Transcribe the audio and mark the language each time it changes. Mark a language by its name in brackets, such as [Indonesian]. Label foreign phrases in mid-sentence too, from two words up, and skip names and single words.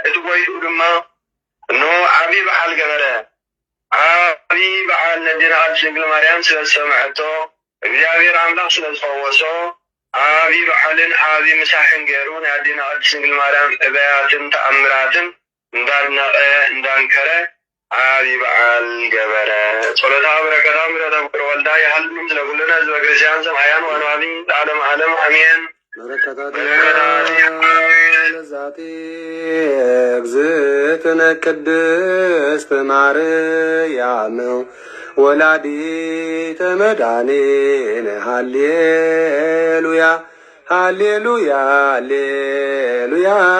[Tigrinya] እቲ ጎይቱ ድማ እንሆ ዓብይ በዓል ገበረ ዓብይ በዓል ነዴና ቅድስት ድንግል ማርያም ስለዝሰምዐቶ እግዚአብሔር አምላክ ስለዝፈወሶ ዓብይ በዓልን ዓብይ ምሳሕን ገይሩ ናይ ኣዴና ቅድስት ድንግል ማርያም እበያትን ተኣምራትን እንዳድነቐ እንዳንከረ ዓብይ በዓል ገበረ [Geez] ጸሎታ በረከታ ምሕረታ ፍቅር ወልዳ ይሃልም ስለኩልና ህዝበ ክርስቲያን ሰማያን ወንዋቢ ለዓለም ዓለም አሜን ለዛቲ እግዝእትነ ቅድስት ማርያም ወላዲተ መድኃኒነ ሃሌሉያ ሃሌሉያ ሃሌሉያ